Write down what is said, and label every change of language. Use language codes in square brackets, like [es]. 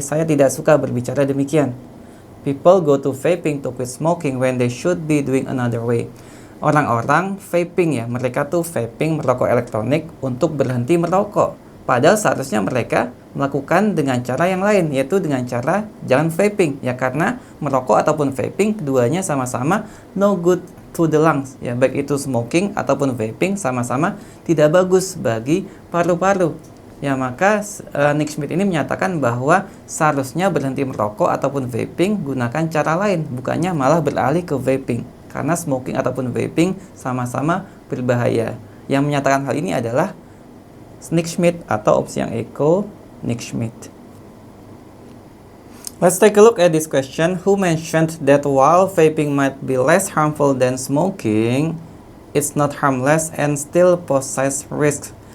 [id] Saya tidak suka berbicara demikian. [en] People go to vaping to quit smoking when they should be doing another way. [id] Orang-orang vaping, ya, mereka tuh vaping merokok elektronik untuk berhenti merokok. Padahal seharusnya mereka melakukan dengan cara yang lain, yaitu dengan cara jangan vaping, ya, karena merokok ataupun vaping keduanya sama-sama no good to the lungs, ya, baik itu smoking ataupun vaping sama-sama tidak bagus bagi paru-paru. Ya, maka Nick Schmidt ini menyatakan bahwa seharusnya berhenti merokok ataupun vaping gunakan cara lain, bukannya malah beralih ke vaping, karena smoking ataupun vaping sama-sama berbahaya. Yang menyatakan hal ini adalah Nick Schmidt atau opsi yang Eko, Nick Schmidt. [en] Let's take a look at this question. Who mentioned that while vaping might be less harmful than smoking, it's not harmless and still poses risks?